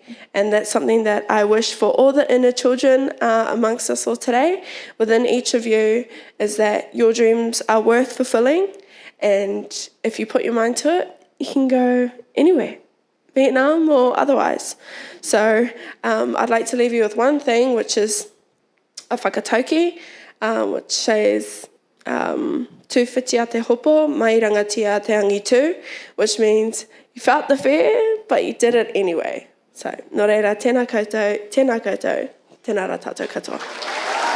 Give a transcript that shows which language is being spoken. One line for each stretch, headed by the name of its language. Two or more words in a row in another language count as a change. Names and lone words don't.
English: And that's something that I wish for all the inner children amongst us all today, within each of you, is that your dreams are worth fulfilling. And if you put your mind to it, you can go anywhere, Vietnam or otherwise. So I'd like to leave you with one thing, which is a whakatauki, which says,
Māori: tu whitia te hopo, mai rangatia te angitu,
English: which means you felt the fear, but you did it anyway. So,
Māori: nō reira, tēnā koutou, tēnā koutou, tēnā rā tātou katoa.